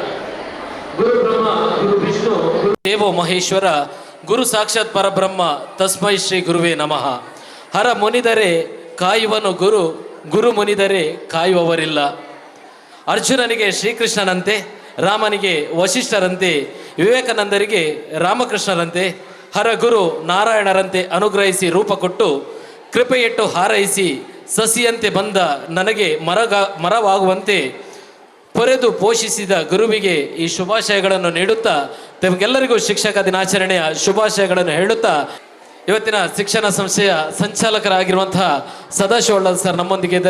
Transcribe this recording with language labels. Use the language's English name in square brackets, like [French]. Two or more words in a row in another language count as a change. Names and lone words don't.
[Sanskrit] ಗುರು ಬ್ರಹ್ಮ ಗುರು ವಿಷ್ಣು ಗುರು ದೇವೋ ಮಹೇಶ್ವರ ಗುರು ಸಾಕ್ಷಾತ್ ಪರಬ್ರಹ್ಮ ತಸ್ಮೈ ಶ್ರೀ ಗುರುವೇ ನಮಃ. [Kannada] ಹರ ಮುನಿದರೆ ಕಾಯುವನು ಗುರು, ಗುರು ಮುನಿದರೆ ಕಾಯುವವರಿಲ್ಲ. ಅರ್ಜುನನಿಗೆ ಶ್ರೀಕೃಷ್ಣನಂತೆ, ರಾಮನಿಗೆ ವಶಿಷ್ಠರಂತೆ, ವಿವೇಕಾನಂದರಿಗೆ ರಾಮಕೃಷ್ಣರಂತೆ, ಹರ ಗುರು ನಾರಾಯಣರಂತೆ ಅನುಗ್ರಹಿಸಿ ರೂಪ ಕೊಟ್ಟು ಕೃಪೆಯಿಟ್ಟು ಹಾರೈಸಿ ಸಸಿಯಂತೆ ಬಂದ ನನಗೆ ಮರವಾಗುವಂತೆ ಪೊರೆದು ಪೋಷಿಸಿದ ಗುರುವಿಗೆ ಈ ಶುಭಾಶಯಗಳನ್ನು ನೀಡುತ್ತಾ ತಮಗೆಲ್ಲರಿಗೂ ಶಿಕ್ಷಕ ದಿನಾಚರಣೆಯ ಶುಭಾಶಯಗಳನ್ನು ಹೇಳುತ್ತಾ ಇವತ್ತಿನ ಶಿಕ್ಷಣ ಸಂಸ್ಥೆಯ ಸಂಚಾಲಕರಾಗಿರುವಂತಹ ಸದಾಶಿವ ಸರ್ ನಮ್ಮೊಂದಿಗೆ ಇದ್ದಾರೆ.